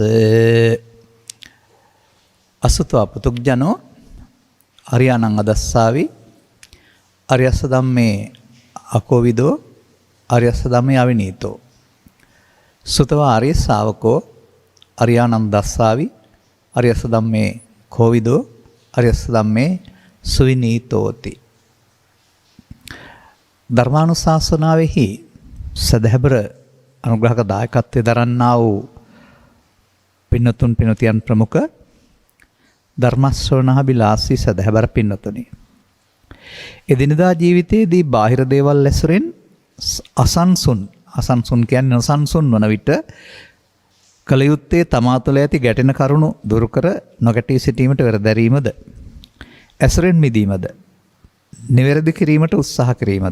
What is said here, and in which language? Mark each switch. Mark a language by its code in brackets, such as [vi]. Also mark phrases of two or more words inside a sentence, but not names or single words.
[pi] අසුතෝ පුතුග්ජනෝ අරියාණං අදස්සාවි අරියස්ස ධම්මේ අකෝවිදෝ අරියස්ස ධම්මේ අවිනීතෝ. සුතවා ආර්ය ශාවකෝ අරියාණං දස්සාවි අරියස්ස ධම්මේ කෝවිදෝ අරියස්ස ධම්මේ සුවිනීතෝති. [si] ධර්මානුශාසනාවෙහි සදහැබර අනුග්‍රහක දායකත්වයේ දරන්නා වූ පින්නතුන් පින්නතියන් ප්‍රමුඛ ධර්ම ශ්‍රවණාභිලාෂී සදහැබර පින්නතුනි, එදිනදා ජීවිතයේදී බාහිර දේවල් ඇසුරෙන් අසන්සුන් කියන්නේ නොසන්සුන් වන විට කල යුත්තේ තමා තුළ ඇති ගැටෙන කරුණු දුරු කර නොගැටී සිටීමට වෙරදැරීමද, ඇසුරෙන් මිදීමද, නිවැරදි කිරීමට උත්සාහ කිරීමද.